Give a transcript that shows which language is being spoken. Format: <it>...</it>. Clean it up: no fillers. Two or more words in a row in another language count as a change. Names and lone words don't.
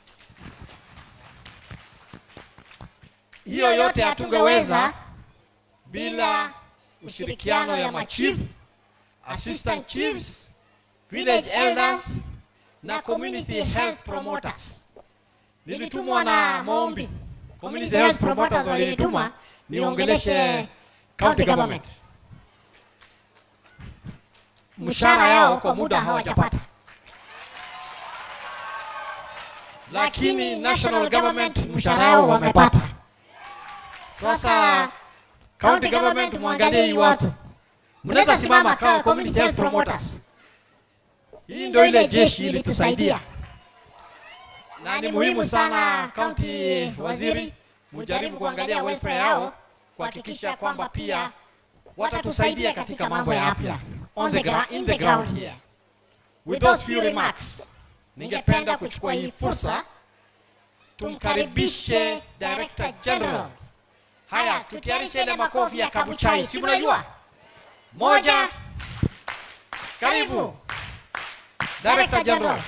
<sw>Hiyo yote hatungeweza bila ushirikiano ya machief,</sw> <en>assistant chiefs, village elders</en> <sw>na</sw> <en>community health promoters.</en> <sw>Nilitumwa na maombi.</sw> <en>Community health promoters</en> <sw>walinituma niongeleshe</sw> <en>county government.</en> <sw>Mshahara yao kwa muda hawajapata. Lakini</sw> <en>national government</en> <sw>mshahara yao wamepata. Sasa</sw> <en>county government</en> <sw>muangalie hii watu. Mnaweza simama kama</sw> <en>community health promoters.</en> <sw>Hii ndio ile jeshi ilitusaidia. Na ni muhimu sana county waziri mujaribu kuangalia welfare yao, kuhakikisha kwamba pia watatusaidia katika mambo ya afya</sw> <en>in the ground here. With those few remarks,</en> <sw>ningependa kuchukua hii fursa tumkaribishe</sw> <en>Director General.</en> <sw>Haya, tutayarishe ile makofi ya Kabuchai, si mnajua? 1, karibu</sw> <en>Director General.</en>